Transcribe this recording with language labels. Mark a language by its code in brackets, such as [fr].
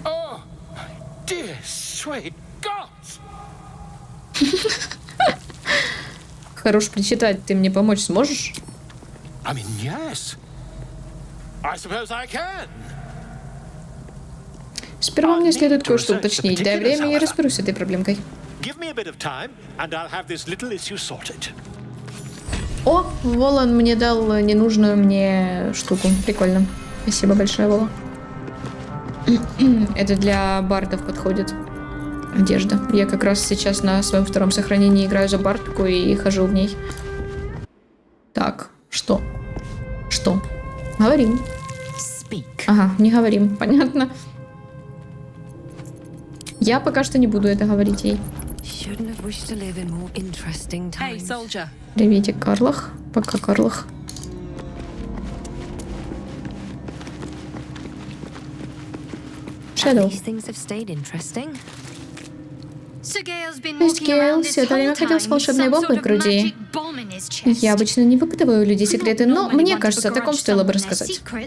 [en] Oh, dear sweet gods! [ru] Хорош причитать, ты мне помочь сможешь? [en] I mean, yes. I suppose I can. [ru] Сперва мне следует кое-что уточнить. Дай время, я разберусь с этой проблемкой. [en] Give me a bit of time, and I'll have this little issue sorted. [ru] О, Волан мне дал ненужную мне штуку. Прикольно. Спасибо большое, Вола. Это для бардов подходит. Одежда. Я как раз сейчас на своем втором сохранении играю за бардку и хожу в ней. Так, что? Что? Говорим. [en] Speak. [ru] Ага, не говорим. Понятно. Я пока что не буду это говорить ей. [en] Shouldn't have wished to live in more interesting Hey, times. soldier. [ru] Приветик, Карлах. Пока, Карлах. [en] Shadow. These things have stayed interesting. [ru] То есть Гейл все это время ходил с волшебной бомбой в груди. Я обычно не выпытываю у людей секреты, но мне кажется, о таком стоило бы рассказать.